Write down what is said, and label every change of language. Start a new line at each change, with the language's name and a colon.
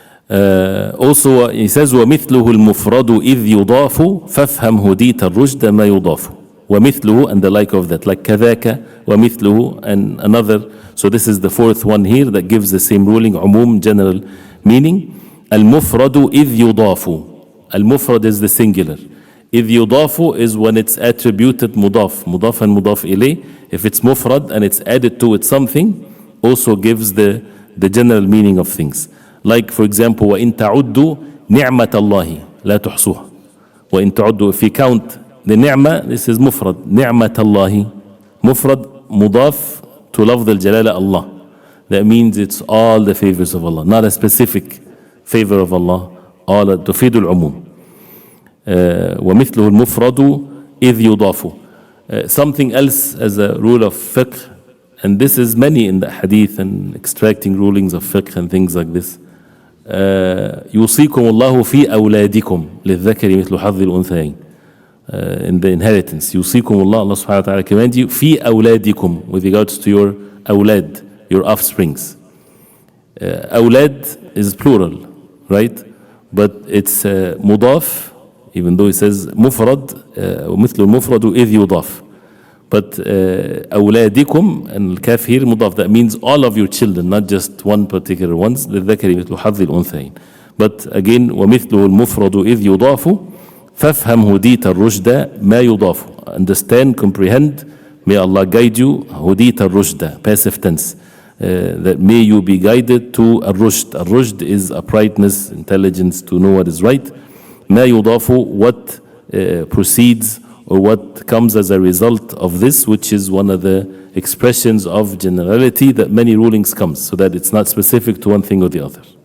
English: Also he says
Arabic: ومثله المفرد إذ يضاف فافهم هديت الرشد ما يضاف. ومثله
English: and the like of that, like
Arabic: كذاك ومثله
English: and another. So this is the fourth one here that gives the same ruling, عموم, general meaning.
Arabic: المفرد إذ يضاف.
English: المفرد is the singular.
Arabic: إذ يضاف
English: is when it's attributed مضاف.
Arabic: مضاف and مضاف إليه.
English: If it's مفرد and it's added to it something, also gives the general meaning of things.
Arabic: Like for example, وإن تعدوا نعمة الله لا تحصوها. وإن تعدوا,
English: if you count the نعمة, this is مفرد.
Arabic: نعمة الله مفرد مضاف to لفظ الجلالة Allah.
English: That means it's all the favors of Allah, not a specific favor of Allah.
Arabic: all تفيد العموم. ومثله المفرد إذ يضاف.
English: Something else as a rule of fiqh, and this is many in the hadith and extracting rulings of fiqh and things like this.
Arabic: يوصيكم الله في أولادكم للذكر مثل حظ الأنثيين.
English: In the inheritance,
Arabic: يوصيكم الله,
English: Allah subhanahu wa ta'ala commands you
Arabic: في أولادكم
English: with regards to your أولاد, your offsprings. أولاد is plural, right? But it's مضاف, even though it says
Arabic: مفرد ومثل المفرد إذ يضاف.
English: But
Arabic: أولادكم
English: and الكاف here مضاف, that means all of your children, not just one particular ones.
Arabic: للذكر مثل حظ الأنثيين.
English: But again
Arabic: ومثله المفرد إذ يضاف فافهم هديت الرشد ما يضاف.
English: Understand, comprehend, may Allah guide you.
Arabic: هديت الرشد,
English: passive tense. That may you be guided to الرشد. الرشد is uprightness, intelligence, to know what is right.
Arabic: ما يضاف,
English: what proceeds or what comes as a result of this, which is one of the expressions of generality that many rulings comes, so that it's not specific to one thing or the other.